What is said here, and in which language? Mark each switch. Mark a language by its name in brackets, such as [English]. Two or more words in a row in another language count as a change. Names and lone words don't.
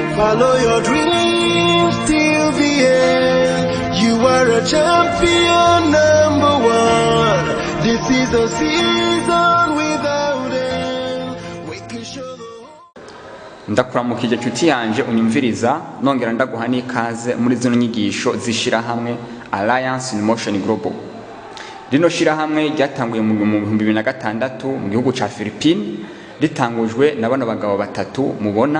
[English] Follow your dreams till the end. You are a champion, #1. This is a season without end. We can show the [Rundi] ndakuramukije cyuti yanje unyumviriza nongera ndaguha n'ikaze muri zino nyigisho zishira hamwe Alliance in Motion Global. Rino shira hamwe ryatanguye mu 2006 mu gihugu ca Philippines, ritangujwe na bano bagabo batatu mubona.